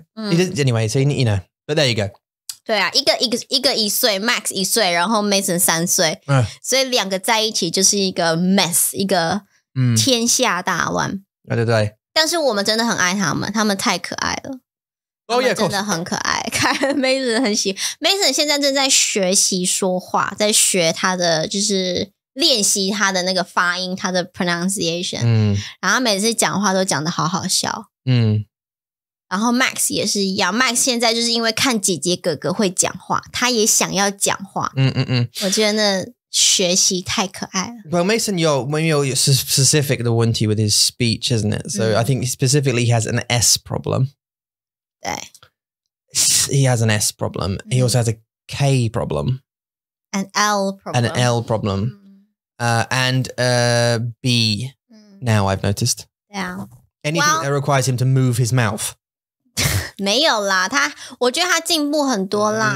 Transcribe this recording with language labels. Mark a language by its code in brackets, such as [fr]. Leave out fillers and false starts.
[en] Anyway, so but there you go. [zh] 对啊，一个1岁 ，Max 1岁，然后 Mason 3岁，所以2个在一起就是一个 mess， 一个天下大乱。对。但是我们真的很爱他们，他们太可爱了。真的很可爱。 Mason 很喜 ，Mason 现在正在学习说话，在学他的就是练习他的那个发音，他的 pronunciation。然后每次讲话都讲得好好笑。然后 Max 也是一样 ，Max 现在就是因为看姐姐哥哥会讲话，他也想要讲话。我觉得学习太可爱了。 [en] Well, Mason [zh] 有 [en] specific [zh] 的问题 [en] with his speech, isn't it? So I think specifically he has an S problem. [zh] 对。 [en] He has an S problem. He also has a K problem. An L problem. An L problem. And B now I've noticed. Yeah. Anything that requires him to move his mouth. [zh] 没有啦，我觉得他进步很多啦。